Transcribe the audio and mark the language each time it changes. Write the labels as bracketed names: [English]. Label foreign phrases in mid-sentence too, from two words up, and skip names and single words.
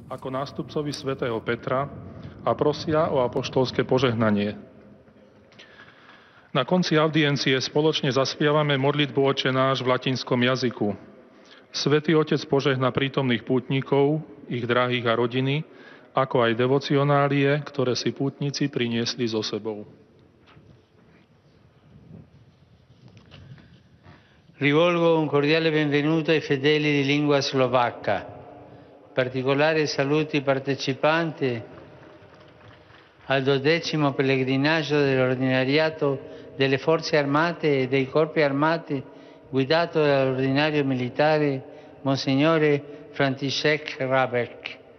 [Slovak] Ako nástupcovi svätého Petra a prosia o apoštolské požehnanie. Na konci audiencie spoločne zaspievame modlitbu Otče náš v latinskom jazyku. Svätý Otec požehná prítomných pútnikov, ich drahých a rodiny, ako aj devocionálie, ktoré si pútnici priniesli so sebou. [Italian] Rivolgo un cordiale benvenuto ai fedeli di lingua slovacca. Particolare saluto ai partecipanti al 12° pellegrinaggio dell'ordinariato delle forze armate e dei corpi armati guidato dall'ordinario militare Monsignore František Hrabek.